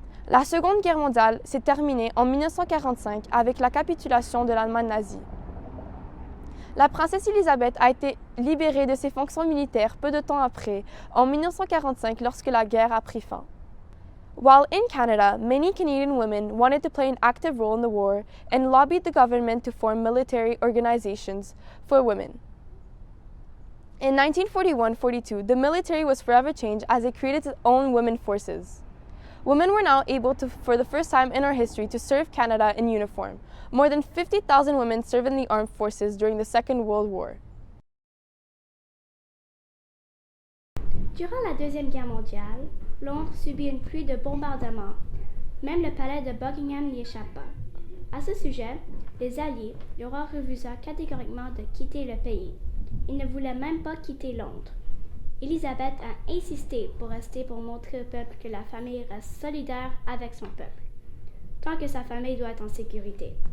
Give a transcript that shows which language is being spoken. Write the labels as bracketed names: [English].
[French] La Seconde Guerre mondiale s'est terminée en 1945 avec la capitulation de l'Allemagne nazie. La princesse Élisabeth a été libérée de ses fonctions militaires peu de temps après, en 1945, lorsque la guerre a pris fin. [English] While in Canada, many Canadian women wanted to play an active role in the war and lobbied the government to form military organizations for women. In 1941-42, the military was forever changed as it created its own women forces. Women were now able to, for the first time in our history, to serve Canada in uniform. More than 50,000 women served in the armed forces during the Second World War. [French] Durant la Deuxième Guerre mondiale, Londres subit une pluie de bombardements. Même le palais de Buckingham n'y échappe pas. À ce sujet, les Alliés, le roi refusa catégoriquement de quitter le pays. Il ne voulait même pas quitter Londres. Élisabeth a insisté pour rester pour montrer au peuple que la famille reste solidaire avec son peuple, tant que sa famille doit être en sécurité.